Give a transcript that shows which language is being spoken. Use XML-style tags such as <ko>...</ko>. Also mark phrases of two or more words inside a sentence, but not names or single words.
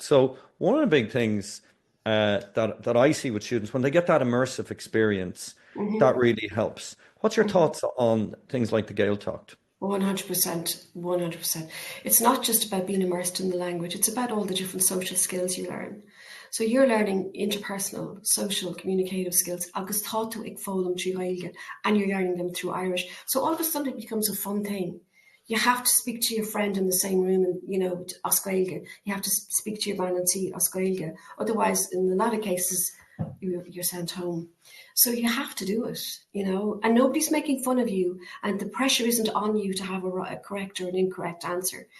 <en>So one of the big things that I see with students, when they get that immersive experience, that really helps. What's your thoughts on things like the Gaeltacht? 100%, 100%. It's not just about being immersed in the language, it's about all the different social skills you learn. So you're learning interpersonal, social, communicative skills,</en> <ga>agus tátu ag fólam trí Gaeilge,</ga> <en>and you're learning them through Irish. So all of a sudden it becomes a fun thing. You have to speak to your friend in the same room and,</en> <ga>As Gaeilge.</ga> <en>You have to speak to your man and see</en> <ga>As Gaeilge.</ga> <en>Otherwise, in a lot of cases, you're sent home. So you have to do it, and nobody's making fun of you, and the pressure isn't on you to have a correct or an incorrect answer.</en>